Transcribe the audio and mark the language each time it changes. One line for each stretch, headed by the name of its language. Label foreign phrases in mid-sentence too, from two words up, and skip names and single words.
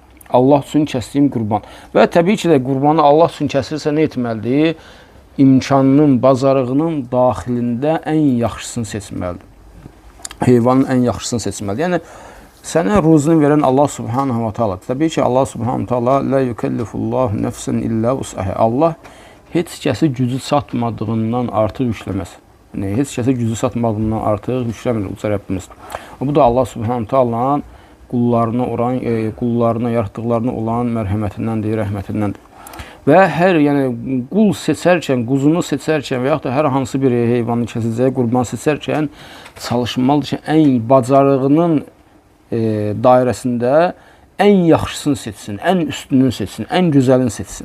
Azerbaijani: Allah üçün kəsdiyim qurban. Və təbii ki də qurbanı Allah üçün kəsirsə nə etməlidir? İmkanının, bacarığının daxilində ən yaxşısını seçməlidir. Heyvanın ən yaxşısını seçməlidir. Yəni sənə ruzunu verən
Arabic: الله سبحانه وتعالى.
Azerbaijani: Təbii ki,
Arabic: الله سبحانه وتعالى لا يكلف الله نفسا إلا وسعها.
Azerbaijani: Allah heç kəsi gücü çatmadığından artıq yükləməz. Yəni heç kəsi gücü çatmadığından artıq yükləmir uca Rəbbimiz. Bu da
Arabic: الله سبحانه وتعالى'nın
Azerbaijani: qullarına yaratdıqlarına olan mərhəmətindəndir, rəhmətindəndir. Və hər yəni qul seçərkən, quzunu seçərkən və yaxud da hər hansı bir heyvanı kəsəcəyi qurban seçərkən çalışmalıdır ki, ən bacarığının dairəsində ən yaxşısını seçsin, ən üstününü seçsin, ən gözəlini seçsin.